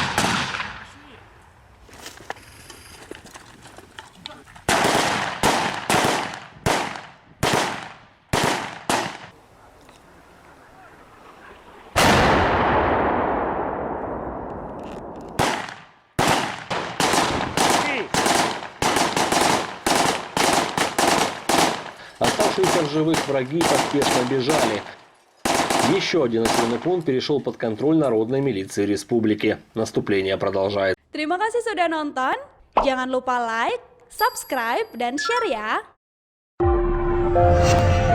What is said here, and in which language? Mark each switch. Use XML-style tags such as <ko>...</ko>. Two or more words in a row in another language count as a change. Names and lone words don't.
<ru>Оставшиеся в живых враги поспешно бежали. Еще один населенный пункт перешел под контроль Народной милиции республики. Наступление продолжается.</ru> <id>Terima kasih sudah nonton. Jangan lupa like, subscribe, dan share ya.</id>